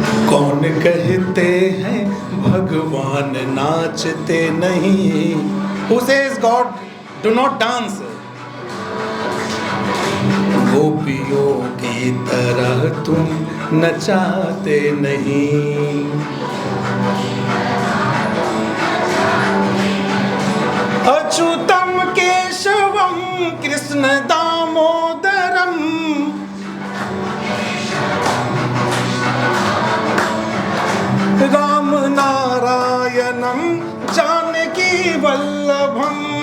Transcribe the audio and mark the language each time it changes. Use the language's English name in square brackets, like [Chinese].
[Hindi] कौन कहते हैं भगवान नाचते नहीं। [English] Who says God do not dance? [Hindi] गोपियों की तरह तुम नचाते नहीं। [Sanskrit] अच्युतम केशवम कृष्ण दामोदरम, राम नारायणम जानकी वल्लभम।